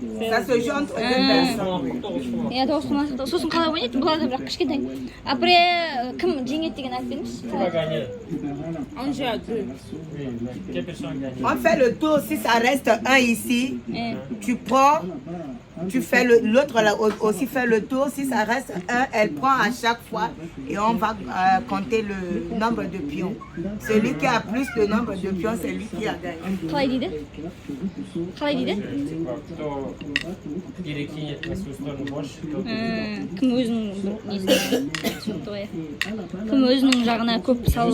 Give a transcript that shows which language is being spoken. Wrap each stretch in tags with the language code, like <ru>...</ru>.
<fr>Ça se joue entre deux personnes.</fr> <kk>Я тоғыз құмалақ. Сосын қалай ойнайды? Бұлар да бірақ кішкентай. Après кім жеңеді деген айтып беріңізші.</kk> <fr>Qui va gagner? On joue à 2. Quelle personne gagne? On fait le tour. Si ça reste un ici, tu prends, tu fais l'autre là aussi fait le tour. Si ça reste un, elle prend à chaque fois et on va compter le nombre de pions. Celui qui a plus de nombre de pions, c'est lui qui a gagné.</fr> <kk>Қалай дейді? Қалай дейді?</kk> <fr>C'est quoi?</fr> <ru>Кто перекинет на свою сторону больше, тот</ru> <kk>Кім өзінің несіне түсінікті ғой. Кім өзінің жағына көп салып</kk>